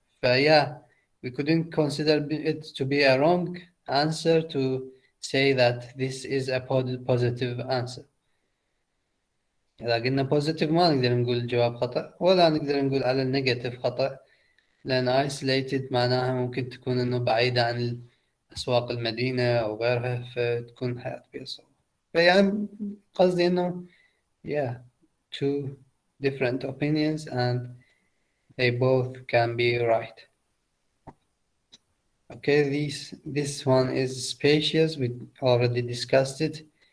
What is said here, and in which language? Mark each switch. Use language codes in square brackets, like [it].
[en] فيا we couldn't consider it to be a wrong answer to say that this is a positive answer. [ar] إذا قلنا بوزيتيف ما نقدر نقول الجواب خطأ، ولا نقدر نقول على النيجاتيف خطأ، لأن isolated معناها ممكن تكون إنه بعيدة عن أسواق المدينة أو غيرها، فتكون حياة بها صعوبة. فيعني قصدي إنه [en] yeah, two different opinions and they both can be right. Okay, this one is spacious. We already discussed it.